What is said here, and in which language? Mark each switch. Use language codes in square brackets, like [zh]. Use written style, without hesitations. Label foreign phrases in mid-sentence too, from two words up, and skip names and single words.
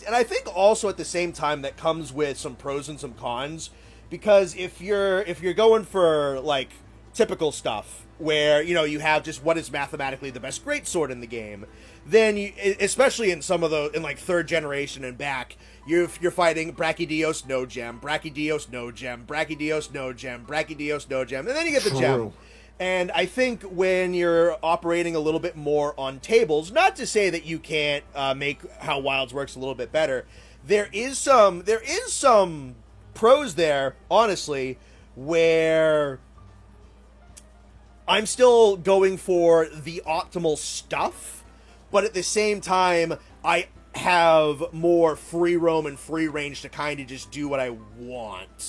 [en] And I think also at the same time that comes with some pros and some cons, because if you're going for, like, typical stuff, where, you know, you have just what is mathematically the best greatsword in the game, then you, especially in some of the, in like 3rd generation and back, you're fighting Brachydios, no gem, Brachydios, no gem, Brachydios, no gem, Brachydios, no gem, and then you get the gem. And I think when you're operating a little bit more on tables, not to say that you can't make how Wilds works a little bit better, there is some pros there, honestly, where I'm still going for the optimal stuff, but at the same time, I have more free roam and free range to kind of just do what I want.